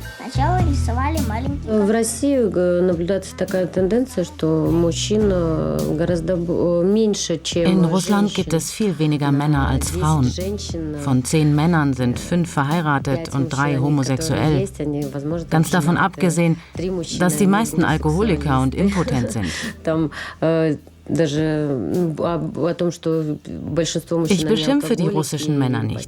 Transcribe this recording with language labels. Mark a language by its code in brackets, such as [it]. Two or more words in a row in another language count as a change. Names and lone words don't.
[ru] В России наблюдается такая тенденция, что мужчин гораздо меньше, чем [de] In Russland gibt es viel weniger Männer als Frauen. Von 10 Männern sind 5 verheiratet und 3 homosexuell. Ganz davon abgesehen, dass die meisten Alkoholiker und impotent sind. Ich beschimpfe die russischen Männer nicht.